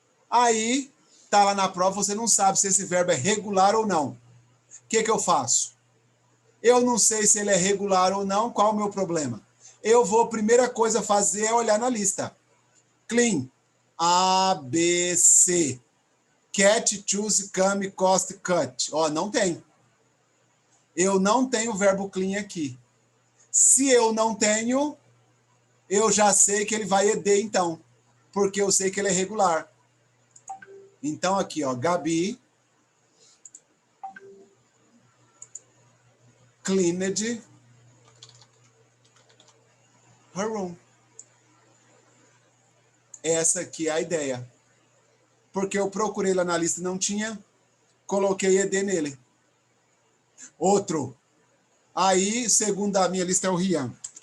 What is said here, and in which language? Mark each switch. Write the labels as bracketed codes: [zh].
[pt] Aí, tá lá na prova, você não sabe se esse verbo é regular ou não. O que eu faço? Eu não sei se ele é regular ou não, qual o meu problema? Eu vou, primeira coisa a fazer é olhar na lista. [en] Clean, A, B, C. Cat, choose, come, cost, cut. [pt] Ó, não tem. Eu não tenho o verbo clean aqui. Se eu não tenho, eu já sei que ele vai ED, então. Porque eu sei que ele é regular. Então, aqui, ó, [en] Gabi cleaned her room. [pt] Essa aqui é a ideia. Porque eu procurei lá na lista e não tinha, coloquei ED nele. Outro. Aí, segundo a minha lista, é o Rian.